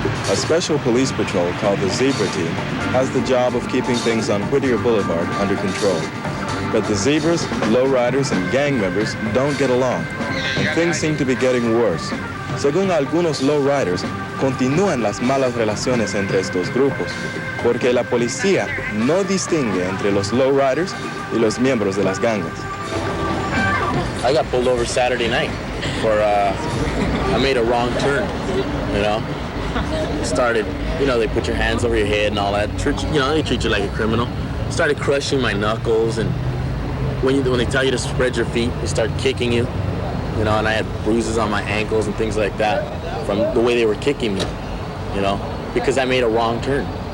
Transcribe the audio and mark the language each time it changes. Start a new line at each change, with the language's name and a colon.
English: A special police patrol called the Zebra Team has the job of keeping things on Whittier Boulevard under control. But the zebras, lowriders, and gang members don't get along, and things seem to be getting worse.
Spanish: Según algunos lowriders, continúan las malas relaciones entre estos grupos, porque la policía no distingue entre los lowriders y los miembros de las gangas.
English: I got pulled over Saturday night for, I made a wrong turn, Started, they put your hands over your head and all that. They treat you like a criminal. Started crushing my knuckles, and when they tell you to spread your feet, they start kicking you, and I had bruises on my ankles and things like that from the way they were kicking me, because I made a wrong turn.